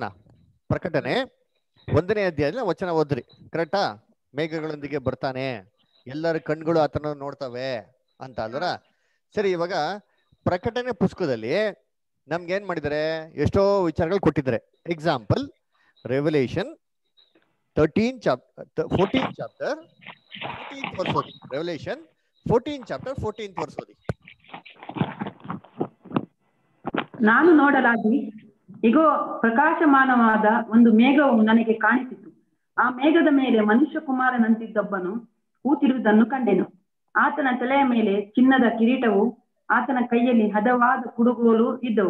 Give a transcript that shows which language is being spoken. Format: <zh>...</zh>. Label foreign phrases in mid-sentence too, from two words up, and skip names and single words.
<kn>ಪ್ರಕಟಣೆ 1ನೇ ಅಧ್ಯಾಯದಲ್ಲಿ ವಚನ ಓದ್ರಿ. ಕರೆಕ್ಟಾ? ಮೇಘಗಳೊಂದಿಗೆ ಬರ್ತಾನೆ, ಎಲ್ಲರ ಕಣ್ಗಳು ಆತನ ನೋಡ್ತವೆ ಅಂತ ಅಲ್ವರ. ಸರಿ, ಇವಾಗ ಪ್ರಕಟಣೆ ಪುಸ್ತಕದಲ್ಲಿ ನಮ್ಗೆ ಏನ್ ಮಾಡಿದ್ದಾರೆ? ಎಷ್ಟೋ ವಿಚಾರಗಳು ಕೊಟ್ಟಿದ್ದಾರೆ. ಎಕ್ಸಾಂಪಲ್, ರೆವಲ್ಯೂಷನ್</kn> <en>14th chapter 14th verse</en> <kn>ಓದಿ.</kn> <en>ರೆವಲ್ಯೂಷನ್ 14th chapter 14th verse ಓದಿ.</en> <kn>ನಾನು ನೋಡಲಾಗಿ ಇಗೋ, ಪ್ರಕಾಶಮಾನವಾದ ಒಂದು ಮೇಘವು ನನಗೆ ಕಾಣಿಸಿತು. ಆ ಮೇಘದ ಮೇಲೆ ಮನುಷ್ಯ ಕುಮಾರನಂತಿದ್ದೊಬ್ಬನು ಕೂತಿರುವುದನ್ನು ಕಂಡೆನು. ಆತನ ತಲೆಯ ಮೇಲೆ ಚಿನ್ನದ ಕಿರೀಟವು, ಆತನ ಕೈಯಲ್ಲಿ ಹದವಾದ ಕುಡುಗೋಲು ಇದ್ದವು.</kn>